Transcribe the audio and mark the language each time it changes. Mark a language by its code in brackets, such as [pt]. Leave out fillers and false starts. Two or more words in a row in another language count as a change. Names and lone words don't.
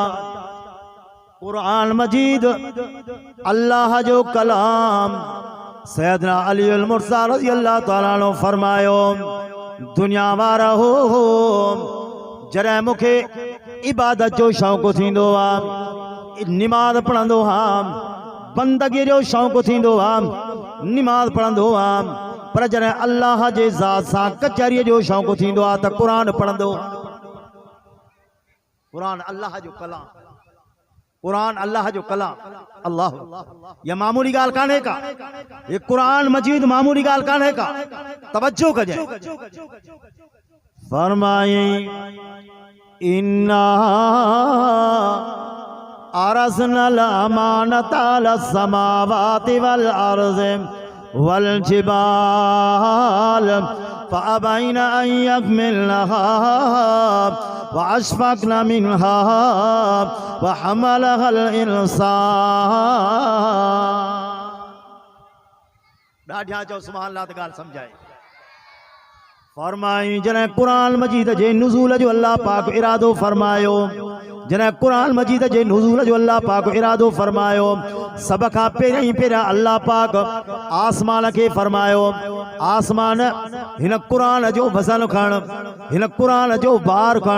[sd] कुरान मजीद अल्लाह जो कलाम सैयदना अली अल मुर्सा [ar] رضي الله تعالى عنه [sd] फरमायो, दुनिया वारा हो जॾहिं मूंखे इबादत जो शौक़ु थींदो आहे, निमाज़ पढ़ंदो आहियां, बंदगी जो शौक़ु थींदो आहे, निमाज़ पढ़ंदो आहियां, पर जॾहिं अल्लाह जे ज़ात सां कचहरीअ जो शौक़ु थींदो आहे त क़ुरान पढ़ंदो। क़ुरान अल्लाह जो कलाम, कुरान अल्लाह जो कलाम। अल्लाह, यह मामूली गाल कान्हे का, ये कुरान मजीद मामूली गाल कान्हे का। तवज्जो कजे। फरमाए, [ar] إنا عرضنا الأمانة على السماوات والأرض والجبال فأبين أن يحملنها وأشفقن منها وحملها الإنسان. [sd] ॾाढा चओ [ar] سبحان الله [sd] त ॻाल्हि सम्झाए। फरमाई, जॾहिं क़ुरान मजीद जे नुज़ूल जो अल्लाह पाक इरादो फरमायो, जॾहिं क़ुरान मजीद जे नुज़ूल जो अल्लाह पाक इरादो फरमायो, सब खां पहिरियां अल्लाह पाक आसमान खे फरमायो, आसमान हिन क़ुरान जो वज़न खण, हिन क़ुरान जो भार खण।